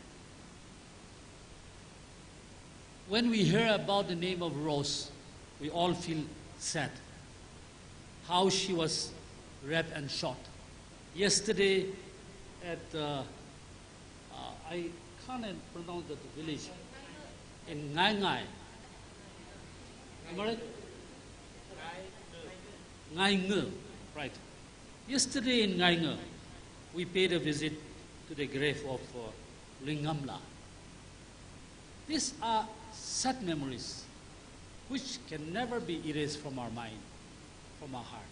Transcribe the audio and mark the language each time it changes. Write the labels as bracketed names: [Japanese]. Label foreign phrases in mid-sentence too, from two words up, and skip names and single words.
[English] When we hear about the name of Rose, we all feel sad. How she was raped and shot. Yesterday at, I can't pronounce the village, in Ngai Ngai. Am I right? Ngai Nge, right. Yesterday in Ngai Nge, we paid a visit to the grave of Lingamla. These are sad memories which can never be erased from our mind, from our heart.